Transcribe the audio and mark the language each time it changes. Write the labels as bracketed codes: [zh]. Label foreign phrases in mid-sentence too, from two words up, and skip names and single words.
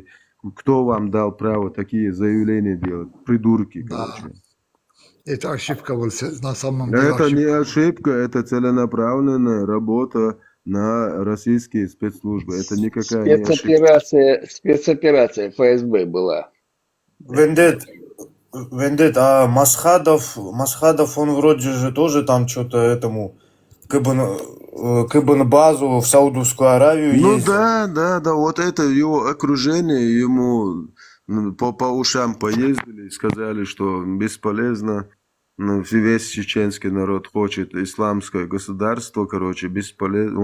[ru] Кто вам дал право такие заявления делать? Придурки, короче. Да, это ошибка была, на самом деле Это не ошибка. ошибка, это целенаправленная работа на российские спецслужбы. Это никакая не ошибка. Спецоперация ФСБ была. Вендет, а Масхадов, он вроде же тоже там что-то этому Кабан-базу в Саудовскую Аравию ездил. Да, вот это его окружение, ему по ушам поездили, сказали, что бесполезно, весь чеченский народ хочет исламское государство, короче, бесполезно.